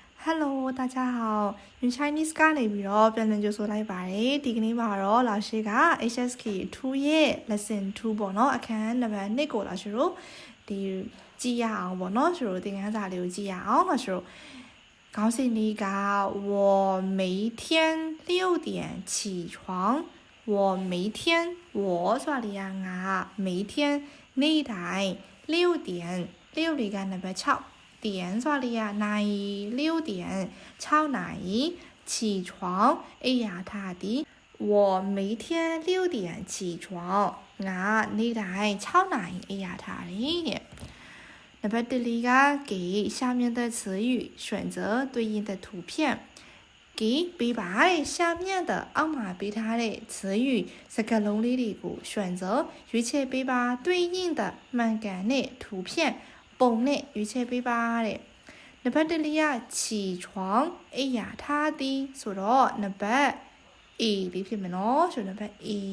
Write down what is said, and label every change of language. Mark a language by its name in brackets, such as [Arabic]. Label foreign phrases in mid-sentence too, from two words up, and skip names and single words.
[Burmese] Hello， [Chinese] 大家好。用 [Burmese] Chinese ကနေပြီးတော့ပြန်လည်ကြိုဆိုလိုက်ပါတယ်။ဒီကနေ့မှာတော့老师က HSK 2ရဲ့ lesson 2ပေါ့နော်အခန်းနံပါတ်2 ကို老师တို့ဒီကြည့်ရအောင်ပေါ့နော်ဆိုတော့သင်ခန်းစာလေးကိုကြည့်ရအောင်老师တို့ခေါင်းစဉ်လေးက [Chinese] 我每天6点起床我每天我 [Burmese] ဆိုတာ လေးကငါ每天နေ့တိုင်း6點6လေးကနံပါတ်6点ဆိုတာလေးကနိုင်6點6နိုင်起床အိယာထားသည်我 [Chinese] 每天6點起床 [Burmese] ငါနေ့တိုင်း6နိုင်အိယာထားတယ်နံပါတ်1လေးက [Chinese] 给下面的词语选择对应的图片给 [Burmese] ပေးပါ [Chinese] 下面的 [Burmese] အောက်မှာပေးထားတဲ့词语စကားလုံးလေးတွေကို选择ရွေးချယ်ပေးပါ [Chinese] 对应的 [Burmese] မှန်ကန်တဲ့图片ပုံနဲ့ရွေးချယ်ပေးပါတဲ့နံပါတ်1လေးက起床အိယာထားသည်ဆိုတော့နံပါတ် A လေးဖြစ်မယ်နော်ဆိုနံပါတ် A